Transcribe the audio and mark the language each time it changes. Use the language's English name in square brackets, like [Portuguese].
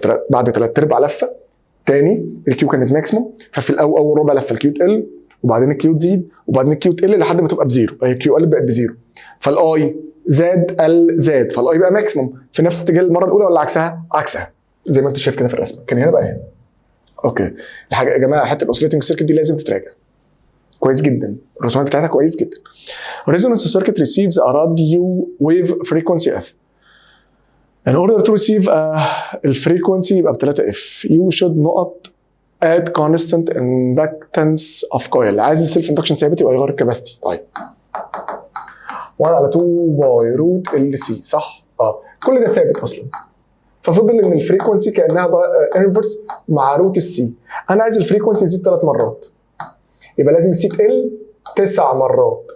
[Arabic] بعد 3/4 لفه تاني الكيو كانت ماكسيموم، ففي اول ربع لفه الكيو تقل، وبعدين الكيو تزيد، وبعدين الكيو تقل لحد ما تبقى بزيرو. هي الكيو قلت بقت بزيرو، فالاي زاد فالاي بقى ماكسيموم في نفس اتجاه المره الاولى ولا عكسها؟ عكسها زي ما انت شايف كده في الرسمه، كان هنا بقى هنا. اوكي الحاجه يا جماعه، حته الاوسيليتنج سيركت دي لازم تتراجع كويس جدا، الرسومات بتاعتها كويس جدا. [English] Resonance circuit receives a radio wave frequency f. In order to receive الفريكونسي يبقى ب 3f you should not add constant inductance of coil. [Arabic] عايز السيلف اندكشن ثابت يبقى يغير الكباستي. طيب 1 على 2 باي روت ال سي، صح؟ كل ده ثابت اصلا، ففضل ان الفريكونسي كانها انفرس مع روت السي. انا عايز الفريكونسي يزيد 3 مرات، يبقى لازم السي تقل 9 مرات.